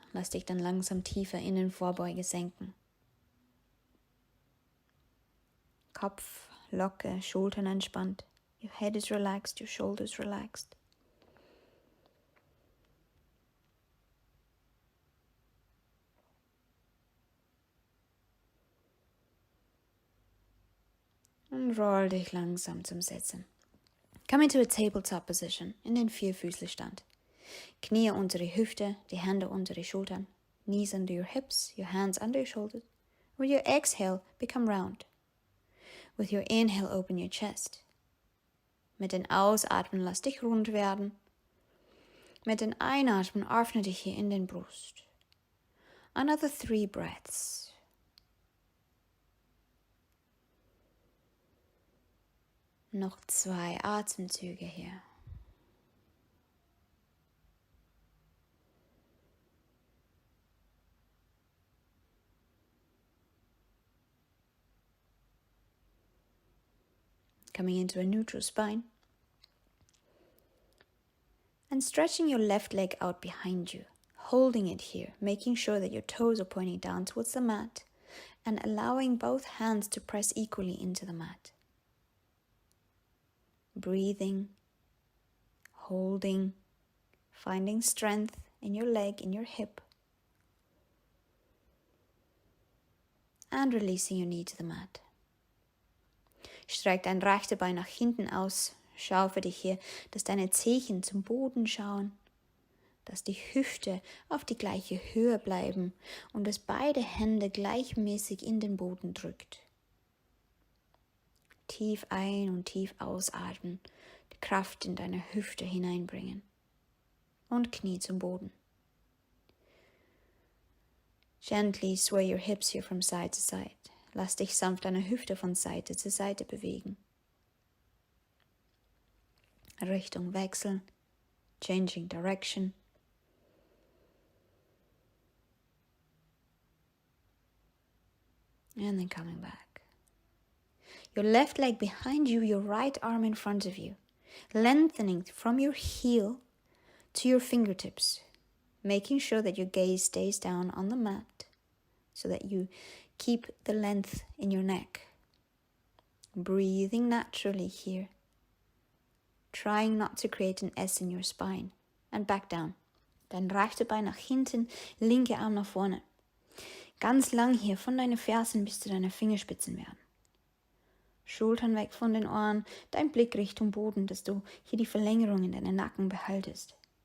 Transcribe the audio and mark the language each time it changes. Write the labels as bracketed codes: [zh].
[de] Lass dich dann langsam tiefer in den Vorbeuge senken. Kopf locker, Schultern entspannt. [en] Your head is relaxed, your shoulders relaxed. [de] Und roll dich langsam zum Sitzen. [en] Come into a tabletop position, [de] in den Vierfüßlerstand. Knie unter die Hüfte, die Hände unter die Schultern. [en] Knees under your hips, your hands under your shoulders. With your exhale, become round. With your inhale, open your chest. [de] Mit den Ausatmen, lass dich rund werden. Mit den Einatmen, öffne dich hier in den Brust. [en] Another 3 breaths. [de] Noch 2 Atemzüge hier. [en] Coming into a neutral spine. And stretching your left leg out behind you, holding it here, making sure that your toes are pointing down towards the mat and allowing both hands to press equally into the mat. Breathing, holding, finding strength in your leg, in your hip, and releasing your knee to the mat. [de] Streck dein rechte Bein nach hinten aus. Schau für dich hier, dass deine Zehen zum Boden schauen, dass die Hüfte auf die gleiche Höhe bleiben und dass beide Hände gleichmäßig in den Boden drückt. Tief ein- und tief ausatmen, die Kraft in deine Hüfte hineinbringen und Knie zum Boden. [en] Gently sway your hips here from side to side. [de] Lass dich sanft deine Hüfte von Seite zu Seite bewegen. Richtung wechseln, [en] changing direction. And then coming back. Your left leg behind you, your right arm in front of you. Lengthening from your heel to your fingertips. Making sure that your gaze stays down on the mat so that you keep the length in your neck. Breathing naturally here. Trying not to create an S in your spine. And back down. [de] Dein rechte Bein nach hinten, linke Arm nach vorne. Ganz lang hier, von deinen Fersen bis zu deinen Fingerspitzen werden. Schultern weg von den Ohren, dein Blick Richtung Boden, dass du hier die Verlängerung in deinen Nacken behaltest.